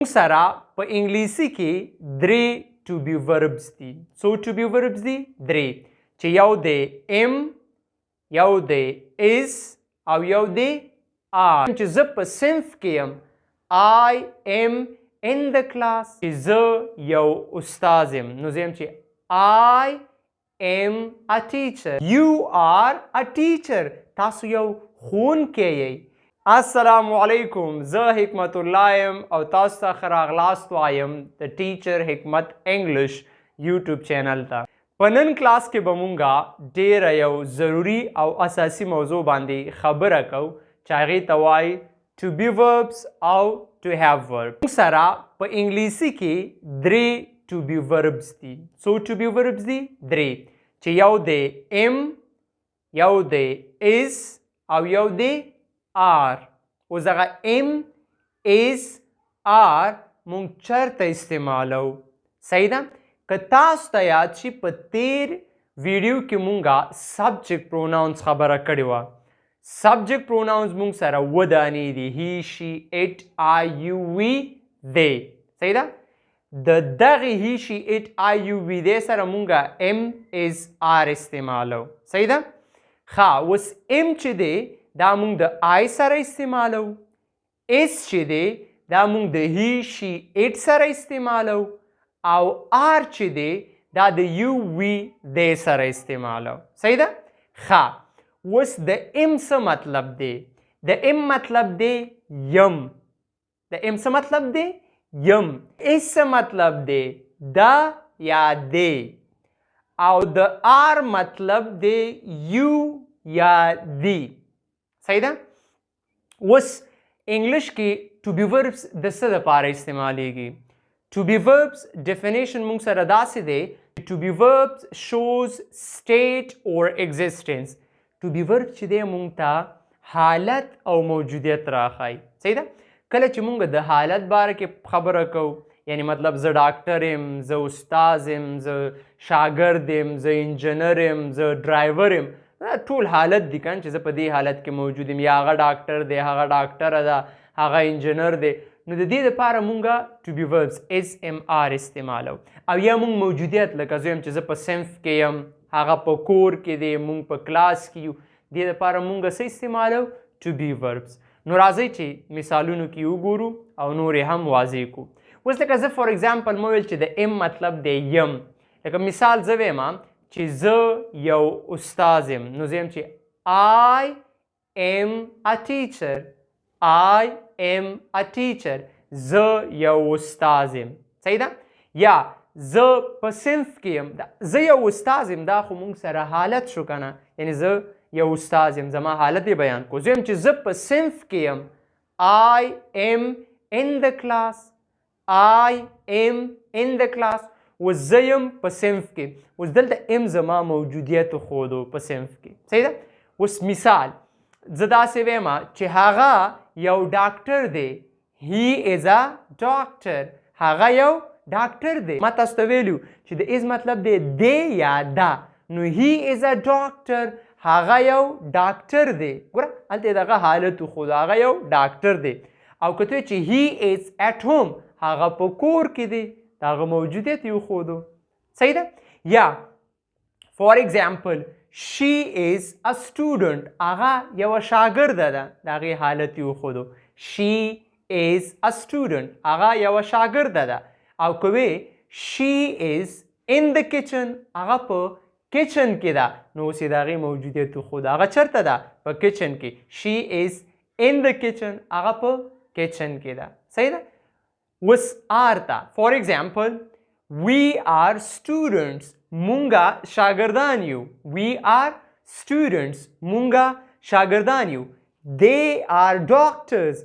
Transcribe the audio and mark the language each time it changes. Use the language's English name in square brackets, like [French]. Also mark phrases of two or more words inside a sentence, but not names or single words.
[Pashto] سره په انګلیسي کې درې [English] to be verbs [Pashto] دي. څو [English] to be verbs [Pashto] دي؟ درې، چې یو دی am، یو دی is او یو دی are. چې زه په صنف کې یم [English] I am in the class. [Pashto] چې زه یو استاد یم نو زه یم چې [English] I am a teacher. You are a teacher. [Pashto] تاسو یو ښوونکی یئ. السلام علیکم، زه حکمت الله یم او تاسو ته ښه راغلاست وایم د ټیچر حکمت انګلش یوټیوب چینل ته. په نن کلاس کې به مونږه ډیره یو ضروري او اساسي موضوع باندې خبره کوو چې هغې ته وایي [English] to be verbs [Pashto] او [English] to have verbs. [Pashto] مونږ سره په انګلیسي کې درې [English] to be verbs [Pashto] دي. څو [English] to be verbs [Pashto] دي؟ درې، چې یو دی am، یو دی is او یو دی are. اوس دغه [English] am is are [Pashto] مونږ چیرته استعمالو؟ صحیح ده؟ که تاسو ته یاد شي په تیر ویډیو کې مونږه [English] subject pronouns [Pashto] خبره کړې وه. [English] subject pronouns [Pashto] مونږ سره اووه دانې دي: [English] he she it I you we they. [Pashto] صحیح ده؟ د دغې [English] he she it I you we they [Pashto] سره مونږه [English] am is are [Pashto] استعمالو. صحیح ده؟ ښه، اوس am چې دی دا مونږ د I سره استعمالو، is چې دی دا مونږ د [English] he she it [Pashto] سره استعمالو، او are چې دی دا د [English] you we they [Pashto] سره استعمالو. صحیح ده؟ ښه، اوس د am څه مطلب دی؟ د am مطلب دی یم. د am څه مطلب دی؟ یم. is څه مطلب دی؟ دا یا دی. او د are مطلب دی you یا دی. صحیح ده؟ اوس انګلش کې [English] to be verbs [Pashto] د څه دپاره استعمالیږي؟ [English] to be verbs definition [Pashto] مونږ سره داسې دی [English] to be verbs shows state or existence. to be verbs [Pashto] چې دی مونږ ته حالت او موجودیت راښایي. صحیح ده؟ کله چې مونږ د حالت باره کې خبره کوو، یعنی مطلب زه ډاکټر یم، زه استاد یم، زه شاګرد یم، زه انجینر یم، زه ډرایور یم، ټول حالت دي کنه چې زه په دې حالت کې موجود یم، یا هغه ډاکټر دی، هغه ډاکټره ده، هغه انجینر دی. نو د دې دپاره مونږه [English] to be verbs is am are [Pashto] استعمالو. او یا مونږ موجودیت لکه زه یم چې زه په صنف کې یم، هغه په کور کې دی، مونږ په کلاس کې یو، دې دپاره مونږ څه استعمالو؟ [English] to be verbs. [Pashto] نو راځئ چې مثالونو کې وګورو او نورې هم واضح کړو. اوس لکه زه [English] for example [Pashto] مو ویل چې د am مطلب دی یم. لکه مثال زه ویم چې زه یو استاد یم، نو زه یم چې [English] I am a teacher. I am a teacher. [Pashto] زه یو استاد یم. صحیح ده؟ یا زه په صنف کې یم، زه یو استاد یم، دا خو مونږ سره حالت شو که نه، یعنی زه یو استاد یم، زما حالت یې بیان کړو. زه یم چې زه په صنف کې یم [English] I am in the class. I am in the class. [Pashto] اوس زه یم په صنف کې. اوس دلته ام زما موجودیت ښودو په صنف کې. صحیح ده؟ اوس مثال زه داسې ویم چې هغه یو ډاکټر دی. [English] he is a doctor. [Pashto] هغه یو ډاکټر دی. ما تاسو ته ویلو چې د is مطلب دی دی یا دا. [English] نو he is a doctor. [Pashto] هغه یو ډاکټر دی. ګوره هلته دغه حالت وښودو، هغه یو ډاکټر دی. او که ته چې [English] he is at home، [Pashto] هغه په کور کې دی، د هغه موجودیت یې وښودو. صحیح ده؟ یا [English] for example she is a student. [Pashto] هغه یوه شاګرده ده، د هغې حالت یې وښودو. [English] she is a student. [Pashto] هغه یوه شاګرده ده. او که وې [English] she is in the kitchen، [Pashto] هغه په کچن کې ده، نو اوس یې د هغې موجودیت وښودو. هغه چېرته ده؟ په کچن کې. [English] she is in the kitchen. [Pashto] هغه په کچن کې ده. صحیح ده؟ [English] اوس are ته for example we are students. [Pashto] مونږه شاګردان یو. [English] we are students. [Pashto] مونږه شاګردان یو. [English] they are doctors.